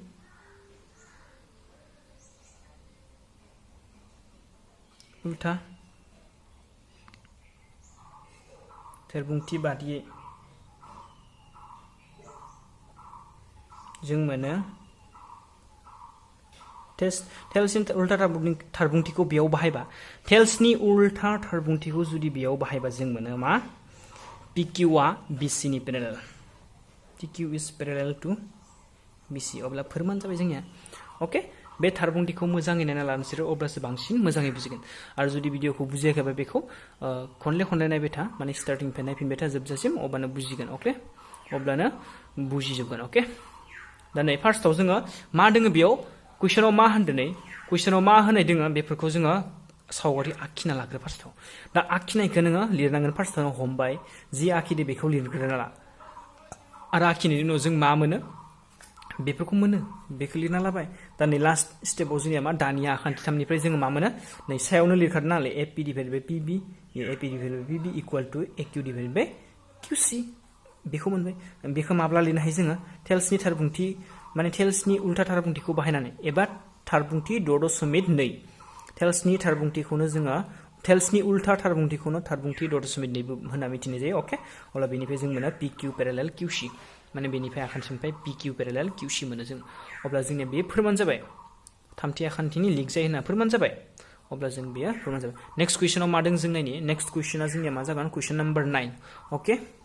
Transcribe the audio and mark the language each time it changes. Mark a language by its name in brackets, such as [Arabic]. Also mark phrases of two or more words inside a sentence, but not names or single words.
[Bodo] उल्था थारबुंथि बादियै जों मोनो टेल्सनि उल्था थारबुंथिखौ बेयाव बाहायबा टेल्सनि उल्था थारबुंथिखौ जुदि बेयाव बाहायबा जों मोनो मा PQ आ BC नि पेरेलेल [English] PQ is parallel to BC [Bodo] अब्ला फोरमान जाबाय जोंनिया ओके बे थारबुंथिखौ मोजाङै नायना ला नोंसोरो अब्लासो बांसिन मोजाङै बुजिगोन आरो जुदि भिडिअखौ बुजियाखैबा बेखौ खनले नायबाय था माने स्टार्टिंनिफ्राय नायफिनबाय था जोबजासिम अब्लानो बुजिगोन ओके अब्लानो बुजिजोबगोन ओके दा नै फार्स्टआव जोङो मा दोङो बेयाव कुइसनाव मा होनदों नै कुइसनाव मा होनाय दोङो बेफोरखौ जोङो सावगारि आखिना लाग्रो फार्स्टआव दा आखिनायखौ नोङो लिरनांगोन फार्स्टआव हमबाय जि आखिदो बेखौ लिरग्रोना ला आरो आखिनायनि उनाव जों मा मोनो बेफोरखौ मोनो बेखौ लिरना लाबाय दा नै लास्ट स्टेपआव जोंनिया मा दानिया आखान्थि 3 निफ्राय जोङो मा मोनो नै सायावनो लिरखादों नालाय [English] AP divided by PB AP divided by PB equal to AQ divided by QC [Bodo] बेखौ मोनबाय बेखौ माब्ला लिरनो हायो जोङो टेल्सनि थारबुंथि माने टेल्सनि उल्था थारबुंथिखौ बाहायनानै एबा थारबुंथि 2.2 टेल्सनि थारबुंथिखौनो जोङो टेल्सनि उल्था थारबुंथिखौनो थारबुंथि 2.2 होनना मिथिनाय जायो ओके अब्ला बेनिफ्राय जों मोनो [English] PQ parallel QC [Bodo] माने बेनिफ्राय आखान्थिनिफ्राय [English] PQ parallel QC [Bodo] मोनो जों अब्ला जोंनिया बे फोरमान जाबाय थामथि आखान्थिनि लिंक जायो होनना फोरमान जाबाय अब्ला जों बेयो फोरमान जाबाय नेक्स्ट कुइसनाव मा दों जों नायनि नेक्स्ट कुइसना जोंनिया मा जागोन [English] question number [Bodo] 9 ओके